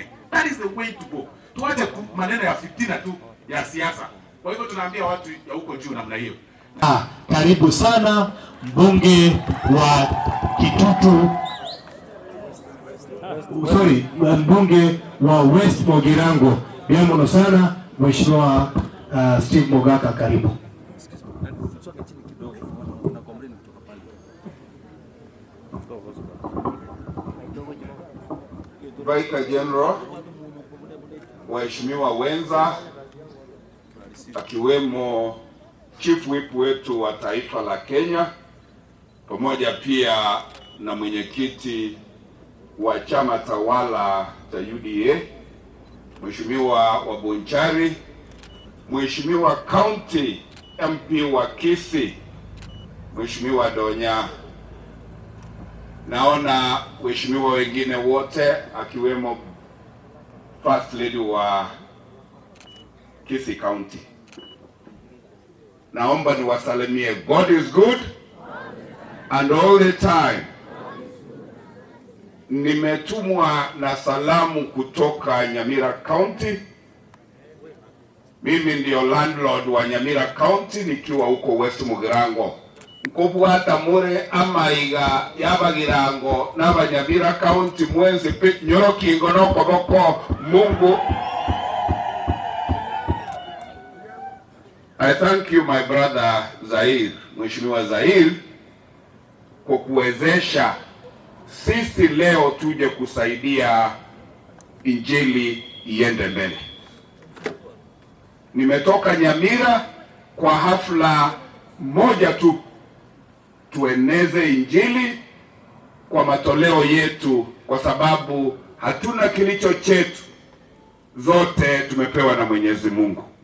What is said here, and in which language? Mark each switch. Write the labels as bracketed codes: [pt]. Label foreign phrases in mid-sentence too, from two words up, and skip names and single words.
[en] That is the way to go. [sw] Tuache maneno ya fitina tu ya siasa. Kwa hivyo tunaambia watu ya huko juu namna hiyo. Karibu sana mbunge wa Kitutu, mbunge wa West Mogirango. Biamono sana Mheshimiwa Steve Mogaka, karibu. Vice General, waheshimiwa wenza, akiwemo [en] Chief Whip [sw] wetu wa taifa la Kenya, pamoja pia na mwenyekiti wa chama tawala cha UDA, Mheshimiwa Wabunchari, Mheshimiwa [en] County MP [sw] wa Kisii, Mheshimiwa Donya, naona waheshimiwa wengine wote akiwemo [en] First Lady [sw] wa Kisii County. Naomba niwasalimie. [en] God is good and all the time. [sw] Nimetumwa na salamu kutoka Nyamira County. Mimi ndio landlord wa Nyamira County nikiwa huko West Mugirango. [guz] Nkobwata mure amaiga yabagirango n'abanyamira County mwenzi pe nyorokingo no koboko Mungu. [en] I thank you my brother [sw] Zair, Mheshimiwa Zair, kwa kuwezesha sisi leo tuje kusaidia injili iende mbele. Nimetoka Nyamira kwa hafla moja tu, tueneze injili kwa matoleo yetu, kwa sababu hatuna kilicho chetu, zote tumepewa na Mwenyezi Mungu.